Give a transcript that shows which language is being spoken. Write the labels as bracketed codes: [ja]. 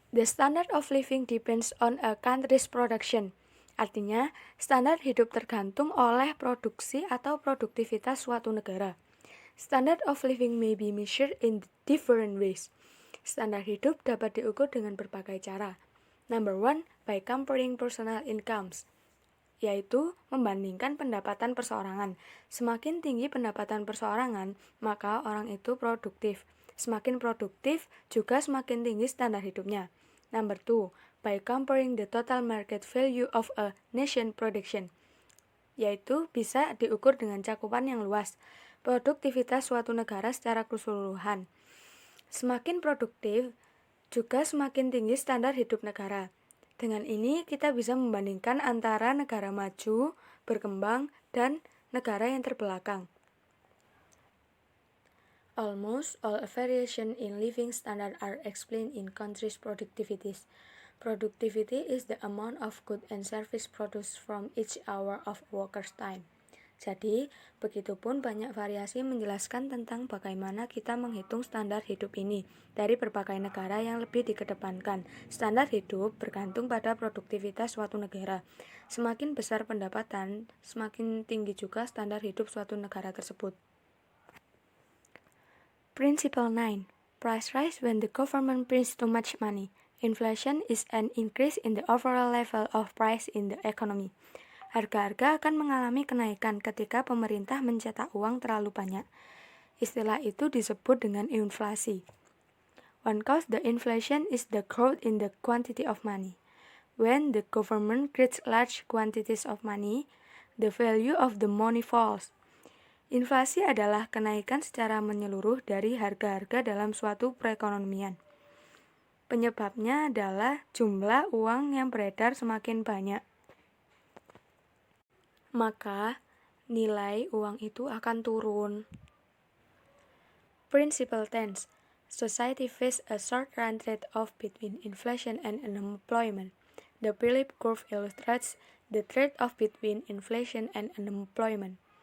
[en] The standard of living depends on a country's production. [id] Artinya, standar hidup tergantung oleh produksi atau produktivitas suatu negara. [en] Standard of living may be measured in different ways. [id] Standar hidup dapat diukur dengan berbagai cara. [en] Number 1, by comparing personal incomes, [id] yaitu membandingkan pendapatan perseorangan. Semakin tinggi pendapatan perseorangan, maka orang itu produktif. Semakin produktif, juga semakin tinggi standar hidupnya. [en] Number 2, by comparing the total market value of a nation production, [id] yaitu bisa diukur dengan cakupan yang luas. Produktivitas suatu negara secara keseluruhan. Semakin produktif, juga semakin tinggi standar hidup negara. Dengan ini, kita bisa membandingkan antara negara maju, berkembang, dan negara yang terbelakang. [en] Almost all variation in living standard are explained in countries' productivities. Productivity is the amount of goods and service produced from each hour of worker's time. [id] Jadi, begitupun banyak variasi menjelaskan tentang bagaimana kita menghitung standar hidup ini dari berbagai negara yang lebih dikedepankan. Standar hidup bergantung pada produktivitas suatu negara. Semakin besar pendapatan, semakin tinggi juga standar hidup suatu negara tersebut. [en] Principle 9. Price rise when the government prints too much money. Inflation is an increase in the overall level of price in the economy. [id] Harga-harga akan mengalami kenaikan ketika pemerintah mencetak uang terlalu banyak. Istilah itu disebut dengan inflasi. [en] One cause the inflation is the growth in the quantity of money. When the government creates large quantities of money, the value of the money falls. [id] Inflasi adalah kenaikan secara menyeluruh dari harga-harga dalam suatu perekonomian. Penyebabnya adalah jumlah uang yang beredar semakin banyak. Maka, nilai uang itu akan turun. [en] Principal tense. Society faces a short-run trade-off between inflation and unemployment. The Phillips curve illustrates the trade-off between inflation and unemployment.